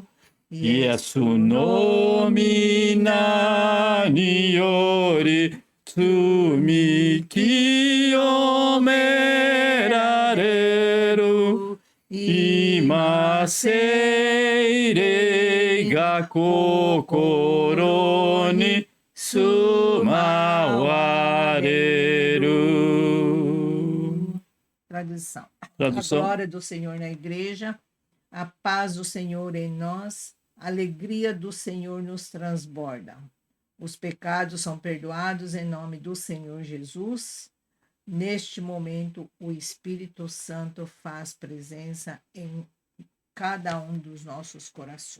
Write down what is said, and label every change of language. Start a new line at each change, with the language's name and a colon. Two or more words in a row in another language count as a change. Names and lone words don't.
Japanese: イエスの御名により罪清められる. 今聖霊が心に住まわれる.
Portuguese: Tradução. Tradução. A glória do Senhor na igreja, a paz do Senhor em nós, a alegria do Senhor nos transborda. Os pecados são perdoados em nome do Senhor Jesus. Neste momento, o Espírito Santo faz presença em cada um dos nossos corações.